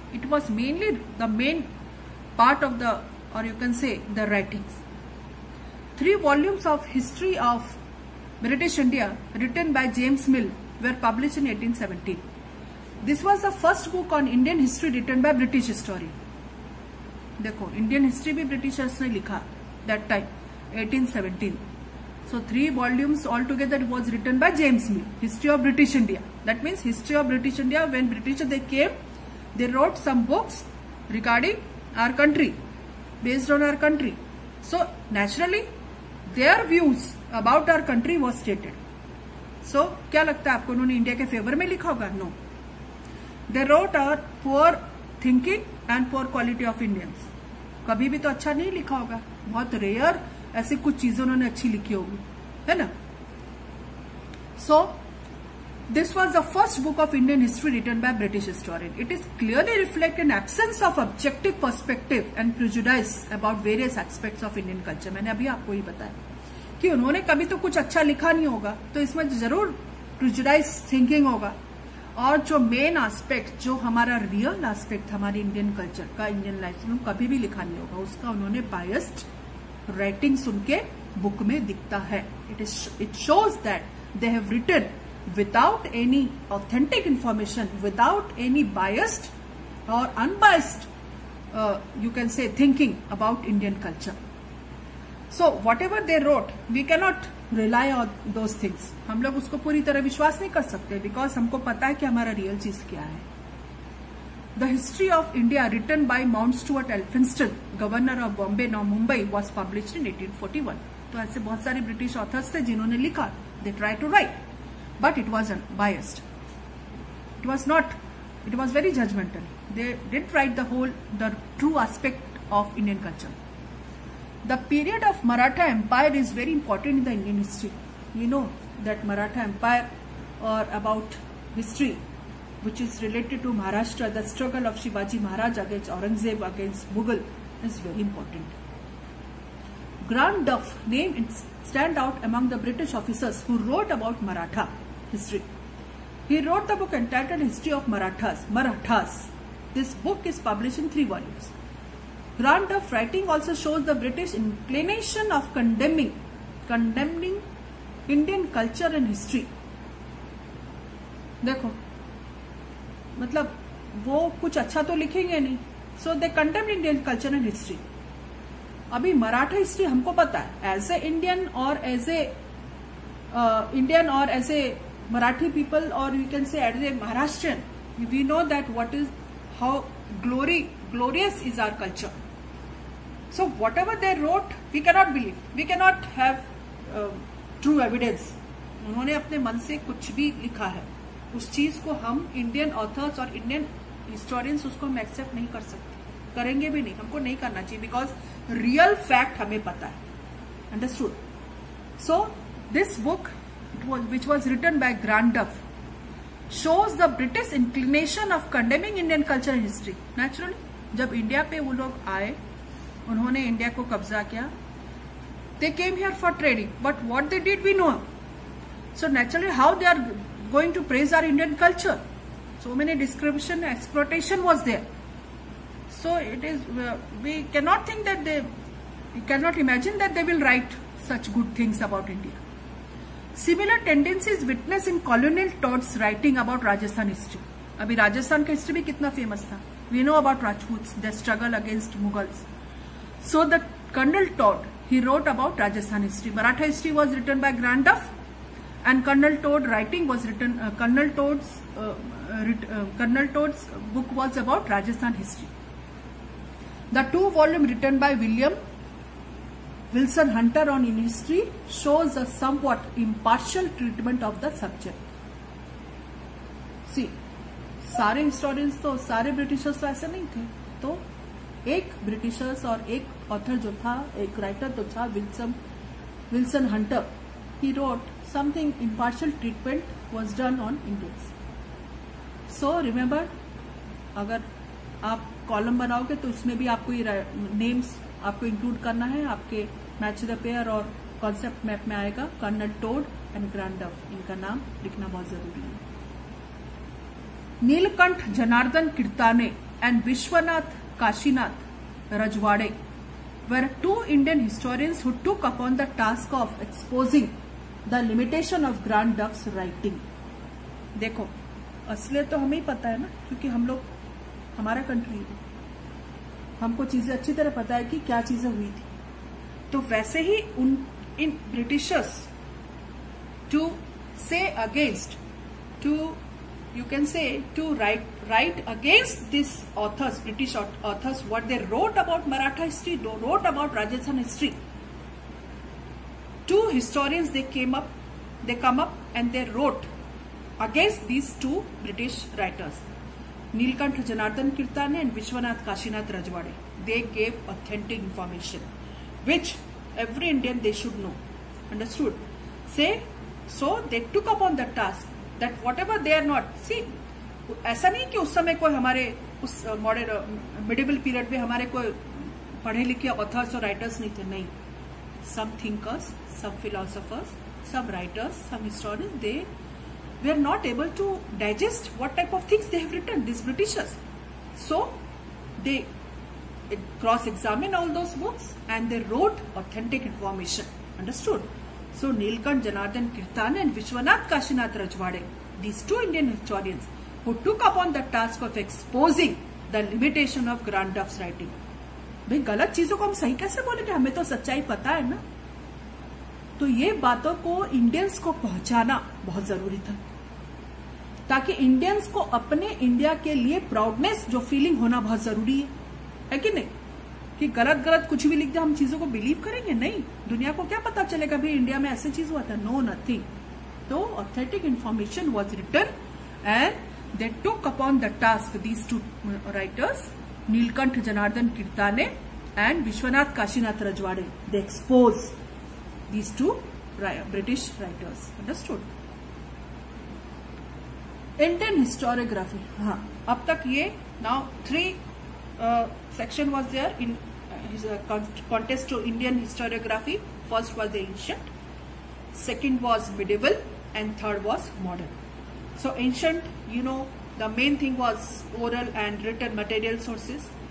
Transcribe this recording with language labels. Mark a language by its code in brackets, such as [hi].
[en] It was mainly the main part of the, or you can say the writings. 3 volumes of history of British India written by James Mill were published in 1817. This was the first book on Indian history written by British historian. [hi] देखो Indian history भी Britishers ने लिखा [en] that time [hi] 1817. [en] So 3 volumes altogether was written by James Mill. History of British India. That means history of British India. When British they came, they wrote some books regarding our country, based on our country. So naturally, their views about our country was stated. [hi] So क्या लगता है आपको उन्होंने India के favour में लिखा होगा? [en] No. They wrote our poor thinking and poor quality of Indians. [hi] कभी भी तो अच्छा नहीं लिखा होगा, बहुत रेयर ऐसी कुछ चीजें उन्होंने अच्छी लिखी होगी, है ना? [en] So this was the first book of Indian history written by British historian. It is clearly reflect an absence of objective perspective and prejudice about various aspects of Indian culture. [hi] मैंने अभी आपको ही बताया कि उन्होंने कभी तो कुछ अच्छा लिखा नहीं होगा, तो इसमें जरूर प्रिजुडाइज थिंकिंग होगा. और जो मेन एस्पेक्ट, जो हमारा रियल एस्पेक्ट हमारी इंडियन कल्चर का, इंडियन लाइफ में कभी भी लिखा नहीं होगा, उसका उन्होंने बायस्ड राइटिंग सुन के बुक में दिखता है. [en] It shows that they have written without any authentic information, without any biased और unbiased you can say thinking about Indian culture. So whatever they wrote, we cannot rely on those things. [hi] हम लोग उसको पूरी तरह विश्वास नहीं कर सकते, बिकॉज हमको पता है कि हमारा रियल चीज क्या है. [en] The History of India written by Mount Stuart Elphinstone, Governor of Bombay, now Mumbai, was published in 1841. [hi] तो ऐसे बहुत सारे ब्रिटिश ऑथर्स थे जिन्होंने लिखा. [en] They tried to write, but it was unbiased. It was not. It was very judgmental. They didn't write the true aspect of Indian culture. The period of Maratha Empire is very important in the Indian history. We know that Maratha Empire, or about history which is related to Maharashtra, the struggle of Shivaji Maharaj against Aurangzeb, against Mughal, is very important. Grant Duff name stand out among the British officers who wrote about Maratha history. He wrote the book entitled History of Marathas. This book is published in 3 volumes. Grant Duff writing also shows the British inclination of condemning Indian culture and history. [hi] देखो, मतलब वो कुछ अच्छा तो लिखेंगे नहीं, [en] so they condemn Indian culture and history. [hi] अभी Maratha history हमको पता है, [en] As a Indian और as a Indian और as a Marathi people, और you can say as a Maharashtrian, we know that what is how glorious is our culture. So whatever they wrote, we cannot believe. We cannot have true evidence. [hi] उन्होंने अपने मन से कुछ भी लिखा है, उस चीज को हम इंडियन ऑथर्स और इंडियन हिस्टोरियंस उसको हम एक्सेप्ट नहीं कर सकते, करेंगे भी नहीं, हमको नहीं करना चाहिए, बिकॉज रियल फैक्ट हमें पता है. [en] Understood? So this book which was written by Grant Duff shows the British inclination of condemning Indian culture and history. Naturally, [hi] जब इंडिया पे वो लोग आए, उन्होंने इंडिया को कब्जा किया, [en] they came here for trading, but what they did we know. So naturally, how they are going to praise our Indian culture? So many description, exploitation was there. So it is, we cannot think that we cannot imagine that they will write such good things about India. Similar tendencies witnessed in colonial Todd's writing about Rajasthan history. [hi] अभी राजस्थान का history भी कितना famous था. [en] We know about Rajputs, their struggle against Mughals. So the Colonel Todd, he wrote about Rajasthan history. Maratha history was written by Grant Duff, and Colonel Todd writing was written. Colonel Todd's book was about Rajasthan history. The 2-volume written by William Wilson Hunter on Indian history shows a somewhat impartial treatment of the subject. [hi] See, सारे historians तो सारे Britishers तो ऐसे नहीं थे, तो एक Britishers और एक ऑथर जो था, एक राइटर तो था Wilson Hunter. [en] He wrote something impartial treatment was done on Indians. [hi] So remember, अगर आप कॉलम बनाओगे तो इसमें भी आपको ये नेम्स आपको इंक्लूड करना है. आपके मैच द पेयर और कॉन्सेप्ट मैप में आएगा कर्नल टोड एंड ग्रैंड डफ, इनका नाम लिखना बहुत जरूरी है. [en] Nilkanth Janardhan Kirtane and Vishwanath Kashinath Rajwade were 2 Indian historians who took upon the task of exposing the limitation of Grand Duff's writing. [hi] देखो, असलियत तो हमें ही पता है ना, क्योंकि हम लोग हमारा कंट्री है, हमको चीजें अच्छी तरह पता है कि क्या चीजें हुई थी. तो वैसे ही इन [en] Britishers to say against, to you can say to write against these authors, British authors, what they wrote about Maratha history, they wrote about Rajasthan history. 2 historians they come up and they wrote against these 2 British writers, Nilkanth Janardhan Kirtane and Vishwanath Kashinath Rajwade. They gave authentic information which every Indian they should know. Understood? So they took upon the task that whatever they are not, see, [hi] ऐसा नहीं कि उस समय कोई हमारे उस modern medieval period में हमारे कोई पढ़े लिखे ऑथर्स और राइटर्स नहीं थे. [en] नहीं, some thinkers, some philosophers, some writers, some historians, they were not able to digest what type of things they have written, these Britishers. So they cross-examined all those books and they wrote authentic information. Understood? So Nilkanth Janardhan Kirtane and Vishwanath Kashinath Rajwade, these 2 Indian historians who took upon the task of exposing the limitation of Grand Duff's writing. [hi] भाई गलत चीजों को हम सही कैसे बोलेंगे, हमें तो सच्चाई पता है ना. तो ये बातों को इंडियंस को पहुंचाना बहुत जरूरी था, ताकि इंडियंस को अपने इंडिया के लिए प्राउडनेस जो फीलिंग होना बहुत जरूरी है कि नहीं. कि गलत कुछ भी लिख दे हम चीजों को बिलीव करेंगे? नहीं. दुनिया को क्या पता चलेगा भाई इंडिया में ऐसी चीज हुआ था? No, nothing. [en] तो authentic information was written and they took upon the task, these 2 writers, Nilkanth Janardan Kirtane and Vishwanath Kashinath Rajwade. They expose these 2 British writers. Understood? Indian historiography. [hi] हाँ, अब तक ये [en] Now 3 section was there in his contest to Indian historiography. First was the ancient, second was medieval, and third was modern. So ancient, you know, the main thing was oral and written material sources.